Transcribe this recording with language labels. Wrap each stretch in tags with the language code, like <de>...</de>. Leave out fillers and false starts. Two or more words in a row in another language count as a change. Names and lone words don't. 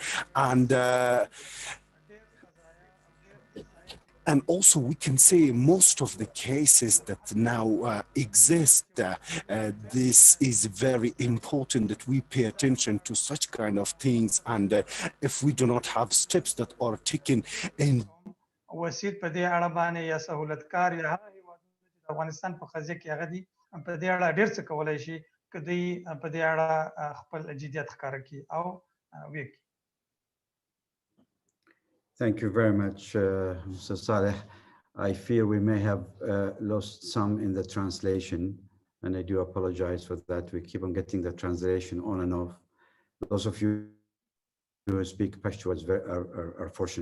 <en>And also we can say most of the cases that now exist, this is very important that we pay attention to such kind of things. And if we do not have steps that are taken in</en> <ps>وسیط په دې اړه باندې یا سهولتکار یا افغانستان په قضیه کې هغه دي په دې اړه ډېر څه کولای شي که دوی په دې اړه خپل جديت ښکاره کړي او وکړي.</ps> <en>Thank you very much, Mr. Saleh. I fear we may have lost some in the translation, and I do apologize for that. We keep on getting the translation on and off. Those of you who speak Pashto are fortunate.</en>